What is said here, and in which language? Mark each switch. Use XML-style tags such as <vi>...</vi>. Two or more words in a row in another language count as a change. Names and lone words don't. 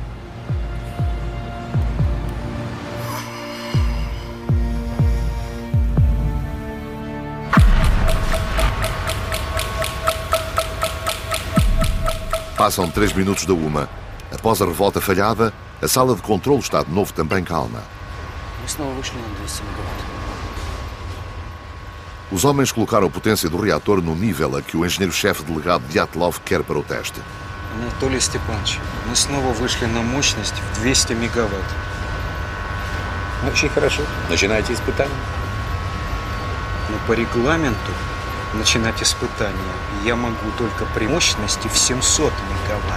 <pt>Passam 3 minutos da 1. Após a revolta falhada, a sala de controle está de novo também calma. Os homens colocaram a potência do reator no nível a que o engenheiro-chefe delegado Dyatlov quer para o teste.</pt> <ru>Анатолий Степанович, мы снова вышли на мощность в 200 мегаватт. Очень хорошо. Начинайте испытание. Но по регламенту начинать испытания я могу только при мощности в 700 мегаватт.</ru>